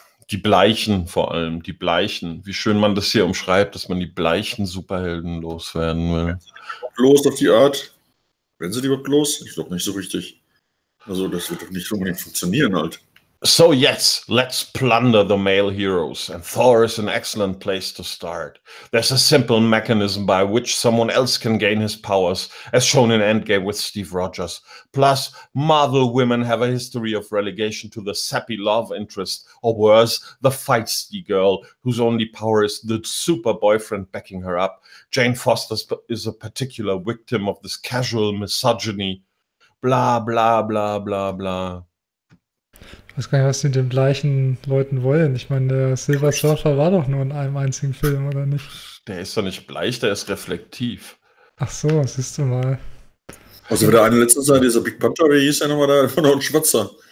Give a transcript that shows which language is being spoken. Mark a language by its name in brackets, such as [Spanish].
[German] die Bleichen vor allem, die Bleichen. Wie schön man das hier umschreibt, dass man die Bleichen Superhelden loswerden will. Los auf die Art. Werden sie die überhaupt los? Ich glaube nicht so richtig. Also das wird doch nicht unbedingt funktionieren halt. [English] So yes, let's plunder the male heroes. And Thor is an excellent place to start. There's a simple mechanism by which someone else can gain his powers, as shown in Endgame with Steve Rogers. Plus, Marvel women have a history of relegation to the sappy love interest, or worse, the feisty girl, whose only power is the super boyfriend backing her up. Jane Foster is a particular victim of this casual misogyny. Blah, blah, blah, blah, blah. [German] Ich weiß gar nicht, was sie mit den gleichen Leuten wollen. Ich meine, der Silver Surfer war doch nur in einem einzigen Film, oder nicht? Der ist doch nicht bleich, der ist reflektiv. Ach so, siehst du mal. Also wieder eine letzte Sache, dieser Big Panther, wie hieß der nochmal, da war noch ein Schwatzer.